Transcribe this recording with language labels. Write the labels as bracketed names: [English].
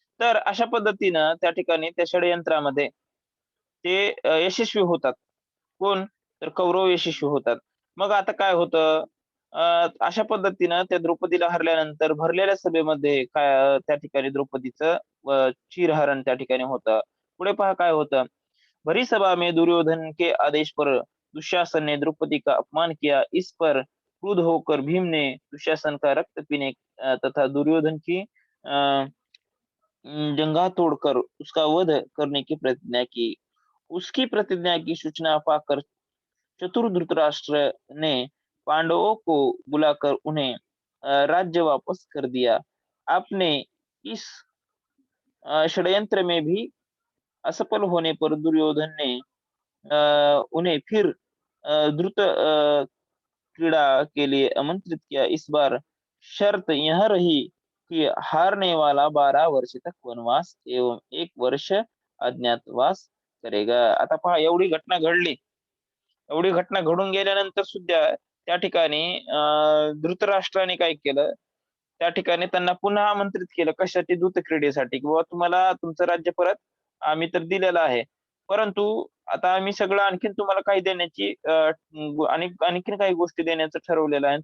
[Marathi] तर अशा पद्धतीनं त्या ठिकाणी त्या षडयंत्रामध्ये ते यशस्वी होतात. कोण? तर कौरव यशस्वी होतात. मग आता काय होतं अशा पद्धतीनं त्या द्रौपदीला हरल्यानंतर भरलेल्या सभेमध्ये काय त्या ठिकाणी द्रौपदीचं चिरहरण त्या ठिकाणी होतं. पुढे पहा काय होतं. [Hindi] भरी सभा में दुर्योधन के आदेश पर दुशासन ने द्रौपदी का अपमान किया। इस पर क्रुद्ध होकर भीम ने दुशासन का रक्त पीने तथा दुर्योधन की जंघा तोड़कर उसका वध करने की प्रतिज्ञा की। उसकी प्रतिज्ञा की सूचना पाकर चतुर धृतराष्ट्र ने पांडवों को बुलाकर उन्हें राज्य वापस कर दिया। आपने इस षड्यंत्र में भी असफल होने पर दुर्योधन ने उन्हें फिर द्रुत क्रीड़ा के लिए आमंत्रित किया। इस बार शर्त यह रही कि हारने वाला 12 वर्ष तक वनवास एवं 1 वर्ष अज्ञातवास करेगा. [Marathi] आता पहा एवढी घटना घडली. एवढी घटना घडून गेल्यानंतर सुद्धा त्या ठिकाणी धृतराष्ट्राने काय केलं, त्या ठिकाणी त्यांना पुन्हा आमंत्रित केलं. कशासाठी? दूत क्रीडेसाठी, की बाबा तुम्हाला तुमचं राज्य परत आम्ही तर दिलेलं आहे. परंतु आता आम्ही सगळं आणखीन तुम्हाला काही देण्याची आणि आणखीन काही गोष्टी देण्याचं ठरवलेलं आहे.